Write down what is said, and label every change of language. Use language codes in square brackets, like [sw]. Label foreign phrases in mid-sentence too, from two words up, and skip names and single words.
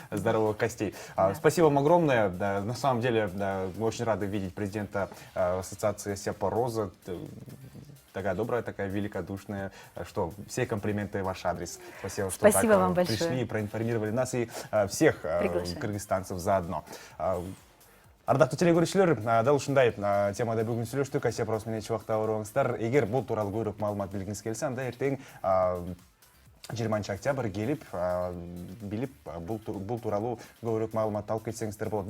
[ru] Здоровых костей. Спасибо вам огромное. На самом деле мы очень рады видеть президента ассоциации остеопороза. Такая добрая, такая великодушная, что все комплименты в ваш адрес. Спасибо, что Спасибо вам большое. Пришли и проинформировали нас и всех кыргызстанцев заодно. [ky] Ардактуу теле көрүүчүлөр, дал ушундай темада бүгүн сүйлөштүк. Остеопороз менен чубакта ооруңуздар. Эгер бул тууралуу көбүрөөк маалымат билгиңиз келсе, анда эртең 20 октябрь келип, билип, бул тууралуу көбүрөөк маалымат алып кетсеңиздер болот.